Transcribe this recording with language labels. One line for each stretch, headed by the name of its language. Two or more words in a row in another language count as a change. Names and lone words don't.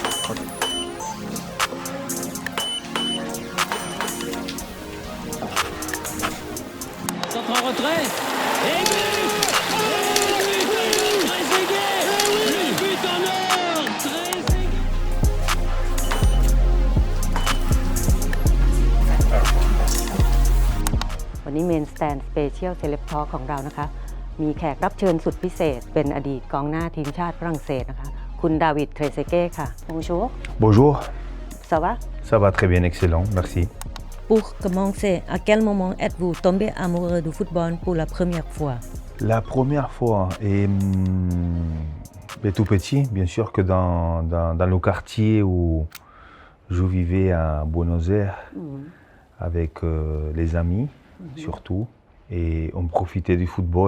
French: Centre en retrait. Et but! Trezeguet! Le but en or! Trezeguet!
Thai: วันนี้เมนสแตนสเปเชียลเซเลบทอล์ของเรานะคะมีแขกรับเชิญสุดพิเศษเป็นอดีตกองหน้าทีมชาติฝรั่งเศสนะคะคุณดาวิด เทรเซเก้ค่ะ Bonjour
French: Bonjour, ça va ça va très bien, excellent, merci. Pour commencer à quel moment êtes-vous tombé amoureux du football pour la première fois La première fois, tout petit, bien sûr que dans le quartier où je vivais à Buenos Aires, avec les amis surtout, et on profitait du football.